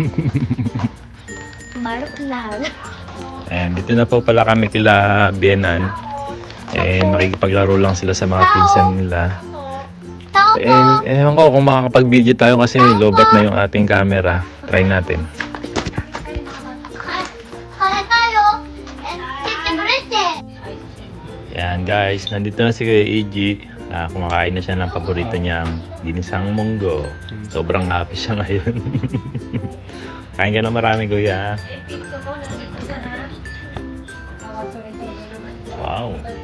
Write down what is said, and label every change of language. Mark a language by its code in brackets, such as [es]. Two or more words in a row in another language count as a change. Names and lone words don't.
[ja] 丸くなる。 [tl] Ayan, dito na po pala kami kila Bianan. And makikipaglaro lang sila sa mga pinsan nila. And ewan ko kung makakapag-video tayo kasi lobat na yung ating camera. Try natin. [ja] これだよ。切ってくれって。 [tl] Yan guys, nandito na si Kuya Iggy. Kumakain na siya ng paborito niyang ginisang munggo. Sobrang happy siya ngayon. Kain ka na marami, Kuya. Wow.